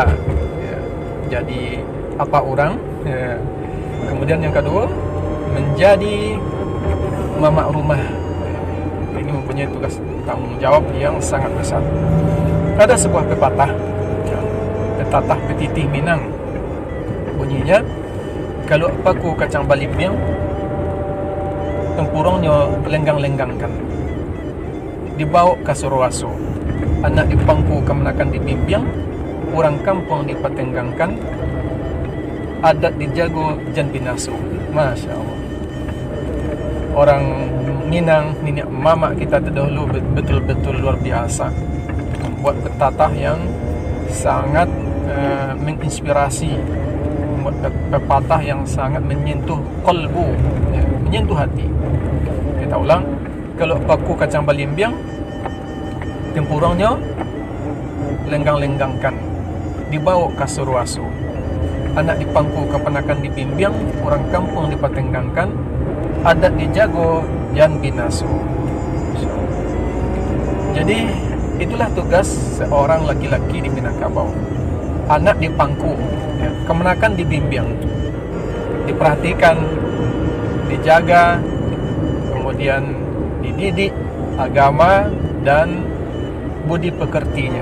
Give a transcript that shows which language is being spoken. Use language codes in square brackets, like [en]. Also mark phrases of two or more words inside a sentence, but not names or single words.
[id] Jadi apa orang? Kemudian yang kedua, menjadi mama rumah. Ini mempunyai tugas tanggung jawab yang sangat besar. Ada sebuah pepatah, pepatah petitih Minang. [min] Bunyinya, kalau paku kacang balimbiang, tempurungnya lenggang-lenggangkan. Dibawa ke Surawaso, anak dipangku kemenakan dibimbing, orang kampung dipatenggangkan, adat dijago jan binasu. [ar] Masya Allah. [id] Orang Minang, nenek mama kita terdahulu betul-betul luar biasa, membuat pepatah yang sangat menginspirasi, membuat pepatah yang sangat menyentuh kolbu, menyentuh hati. Kita ulang, [min] kalau paku kacang balimbiang, tempurungnya lenggang-lenggangkan, dibawa ke Surawaso, anak dipangku keponakan dibimbing, orang kampung dipatenggangkan, adat dijago jan binasu. [id] Jadi itulah tugas seorang laki-laki di Minangkabau. Anak dipangku, kemenakan dibimbing, diperhatikan, dijaga, kemudian dididik agama dan budi pekertinya.